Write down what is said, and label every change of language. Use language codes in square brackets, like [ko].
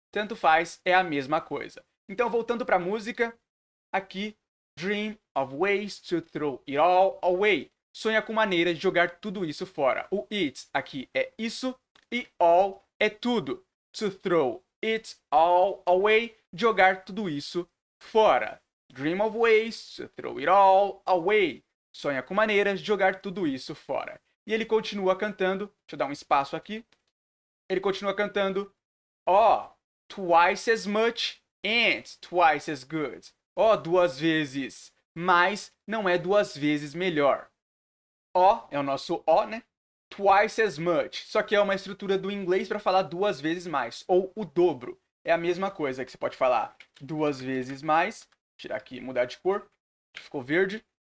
[pt] Tanto faz, é a mesma coisa. Então, voltando para a música, aqui, [en] dream of ways to throw it all away. [pt] Sonha com maneiras de jogar tudo isso fora. O it aqui é isso e all é tudo. [en] To throw it all away, [pt] jogar tudo isso fora. [en] Dream of ways to throw it all away. [pt] Sonha com maneiras de jogar tudo isso fora. E ele continua cantando, deixa eu dar um espaço aqui. Ele continua cantando, [en] twice as much and twice as good. [pt] Duas vezes mais não é duas vezes melhor. É o nosso né? [en] Twice as much. [pt] Só que é uma estrutura do inglês para falar duas vezes mais, ou o dobro. É a mesma coisa que você pode falar duas vezes mais. Vou tirar aqui, mudar de cor, ficou verde.